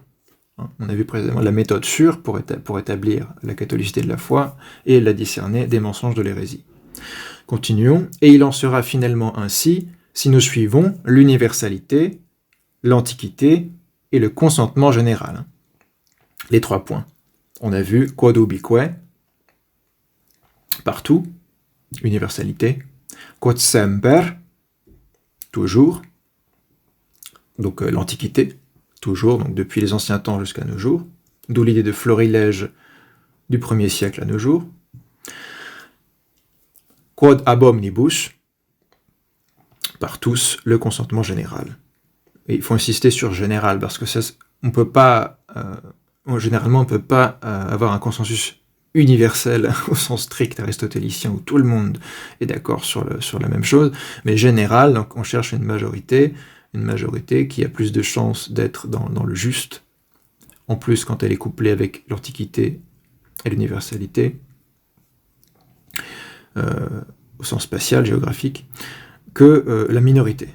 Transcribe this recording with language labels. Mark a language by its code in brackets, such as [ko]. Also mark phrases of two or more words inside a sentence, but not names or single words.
[fr] On a vu précédemment la méthode sûre pour établir la catholicité de la foi et la discerner des mensonges de l'hérésie. Continuons. Et il en sera finalement ainsi si nous suivons l'universalité, l'antiquité et le consentement général. Les 3 points. On a vu [la] quod ubique, [fr] partout, universalité, [la] quod semper, [fr] toujours, donc l'Antiquité, toujours, donc depuis les anciens temps jusqu'à nos jours, d'où l'idée de florilège du 1er siècle à nos jours, [la] quod ab omnibus, [fr] par tous, le consentement général. Et il faut insister sur général, parce que ça, on peut pas, généralement on ne peut pas avoir un consensus universel au sens strict aristotélicien où tout le monde est d'accord sur la même chose, mais général, donc on cherche une majorité qui a plus de chances d'être dans le juste, en plus quand elle est couplée avec l'antiquité et l'universalité, au sens spatial, géographique, que la minorité.